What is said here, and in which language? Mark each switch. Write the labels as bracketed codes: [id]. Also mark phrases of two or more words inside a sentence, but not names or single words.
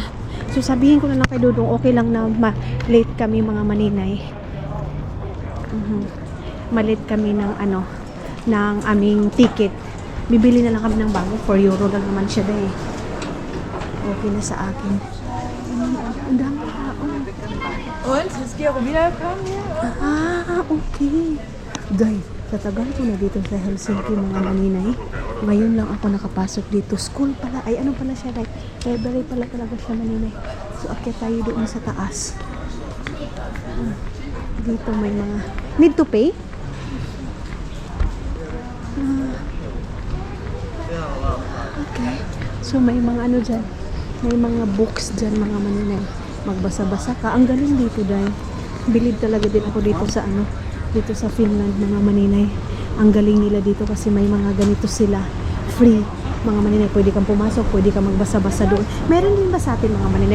[tl] So, sabihin ko na lang kay Dodong, okay lang na late kami, mga maninay. Malate kami ng ng aming ticket. Bibili na lang kami ng bago. 4 euro lang naman siya, day. Okay na sa akin. Ang dami tao. [de] Und? Ist die auch wiedergekommen hier? Okay. [tl] Day, tatagal ko na dito sa Helsinki, mga maninay. Ngayon lang ako nakapasok dito. School pala. Ay, ano pala siya, day? Library pala talaga siya, maninay. So, akyat tayo doon sa taas. Dito may mga... [en] Need to pay? Okay. [tl] So, may mga dyan. May mga books dyan, mga maninay. Magbasa-basa ka. Ang galing dito, dahil bilib talaga din ako dito sa dito sa Finland, mga maninay. Ang galing nila dito kasi may mga ganito sila, free, mga maninay. Pwede kang pumasok, pwede kang magbasa-basa doon. Meron din ba sa atin, mga maninay?